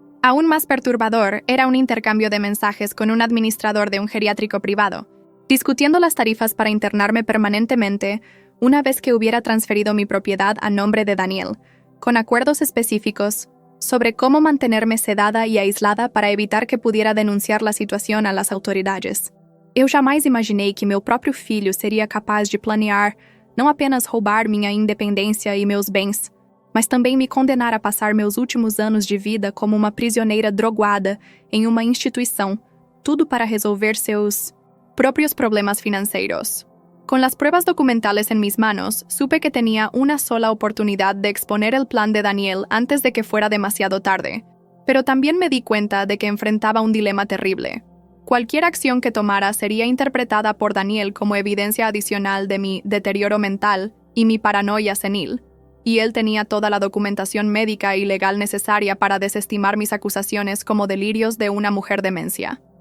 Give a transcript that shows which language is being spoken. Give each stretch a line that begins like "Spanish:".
Spanish: Aún más perturbador era un intercambio de mensajes con un administrador de un geriátrico privado, discutiendo las tarifas para internarme permanentemente una vez que hubiera transferido mi propiedad a nombre de Daniel, con acuerdos específicos sobre cómo mantenerme sedada y aislada para evitar que pudiera denunciar la situación a las autoridades.
Portuguese: Eu jamais imaginei que meu próprio filho seria capaz de planear não apenas roubar minha independência e meus bens, mas também me condenar a passar meus últimos anos de vida como uma prisioneira droguada em uma instituição, tudo para resolver seus
Spanish: propios problemas financieros. Con las pruebas documentales en mis manos, supe que tenía una sola oportunidad de exponer el plan de Daniel antes de que fuera demasiado tarde, pero también me di cuenta de que enfrentaba un dilema terrible. Cualquier acción que tomara sería interpretada por Daniel como evidencia adicional de mi deterioro mental y mi paranoia senil, y él tenía toda la documentación médica y legal necesaria para desestimar mis acusaciones como delirios de una mujer demencia.